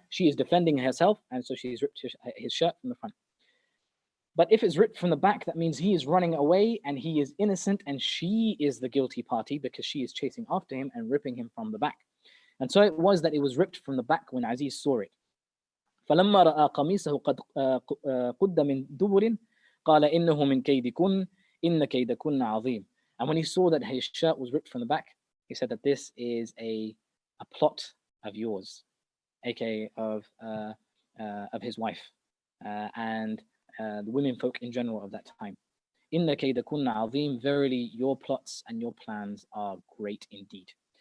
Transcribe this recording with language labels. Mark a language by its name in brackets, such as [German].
[English] She is defending herself, and so she's ripped his shirt from the front. But if it's ripped from the back, that means he is running away and he is innocent, and she is the guilty party because she is chasing after him and ripping him from the back. And so it was that it was ripped from the back when Aziz saw it. [Arabic] فلما رأى قميصه قد قد من دبر قال إنه من كيدكن إن كيدكن عظيم. [English] And when he saw that his shirt was ripped from the back, he said that this is a plot of yours, aka of his wife and the women folk in general of that time. [Arabic] Inna kaydakunna azim, [English] verily your plots and your plans are great indeed.